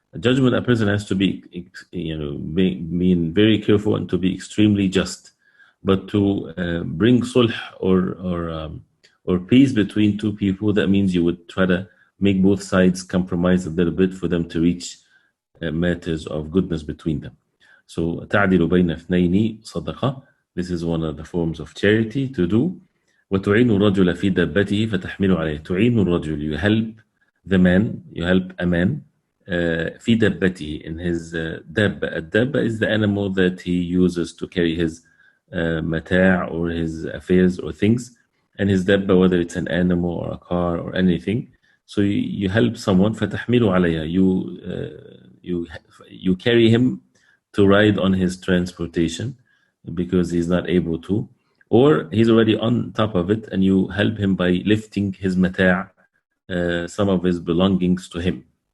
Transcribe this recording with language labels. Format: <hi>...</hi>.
<en>A judgment, a person has to be, being very careful and to be extremely just. But to bring sulh or peace between two people, that means you would try to make both sides compromise a little bit for them to reach matters of goodness between them.</en> <ar>So, تعدل بين اثنين صدقة.</ar> <en>This is one of the forms of charity to do.</en> <ar>وتعين الرجل في دابته فتحمل عليه. تعين الرجل,</ar> <en>you help the man, you help a man</en> <ar>في دابته,</ar> <en>in his dabba. A dabba is the animal that he uses to carry his mata' or his affairs or things. And his dabba, whether it's an animal or a car or anything. So you help someone,</en> <ar>فَتَحْمِلُ عَلَيْهَا,</ar> <en>you carry him to ride on his transportation because he's not able to, or he's already on top of it, and you help him by lifting his mata', some of his belongings to him.</en>